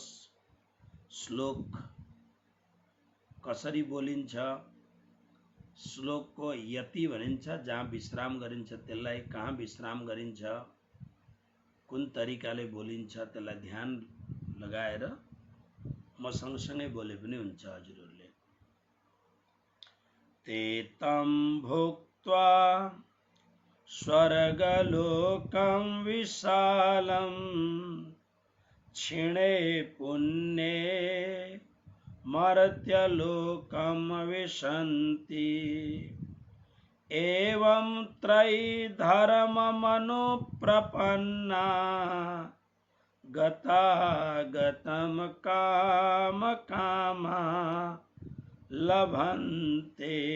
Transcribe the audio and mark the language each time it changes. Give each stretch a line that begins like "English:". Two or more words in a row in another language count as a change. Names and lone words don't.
Nepali: श्लोक कसरी बोलिन्छ, श्लोकको यति भनिन्छ जहाँ विश्राम गरिन्छ त्यसलाई कहाँ विश्राम गरिन्छ, कुन तरिकाले बोलिन्छ त्यसलाई ध्यान लगाएर म सँगसँगै बोले पनि हुन्छ हजुरहरूले।
Sanskrit: ते तं भुक्त्वा स्वर्गलोकं विशालं क्षिणे पुण्ये मर्त्यलोकं विशन्ति एवं त्रैधर्ममनुप्रपन्ना गतागतं कामकामा लभन्ते।